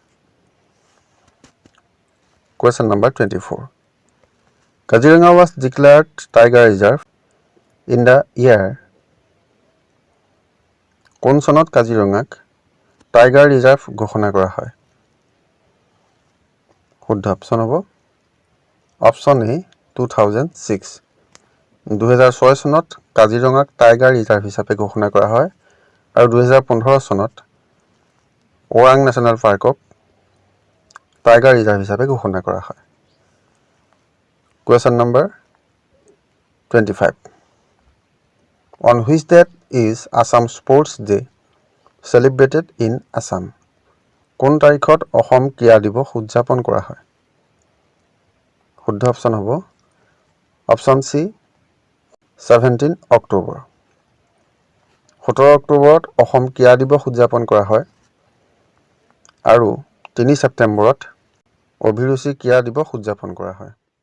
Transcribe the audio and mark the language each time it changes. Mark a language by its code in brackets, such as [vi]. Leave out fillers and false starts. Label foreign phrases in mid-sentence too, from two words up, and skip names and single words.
[en] Question number 24. Kaziranga was declared tiger reserve in the year. [as] কোন চনত কাজিৰঙাক টাইগাৰ ৰিজাৰ্ভ ঘোষণা কৰা হয়? শুদ্ধ অপশ্যন হ'ব অপশ্যন এ 2006. 2006 চনত কাজিৰঙাক টাইগাৰ ৰিজাৰ্ভ হিচাপে ঘোষণা কৰা হয় আৰু 2015 চনত ওৰাং নেশ্যনেল পাৰ্কক টাইগাৰ ৰিজাৰ্ভ হিচাপে ঘোষণা কৰা হয়। [en] Question number 25. On which date is Assam Sports Day celebrated in Assam? [as] কোন তাৰিখত অসম ক্ৰীড়া দিৱস উদযাপন কৰা হয়? শুদ্ধ অপশ্যন হ'ব অপশ্যন চি 17 অক্টোবৰ। 17 অক্টোবৰত অসম ক্ৰীড়া দিৱস উদযাপন কৰা হয় আৰু 3 ছেপ্টেম্বৰত অভিৰুচি ক্ৰীড়া দিৱস উদযাপন কৰা হয়।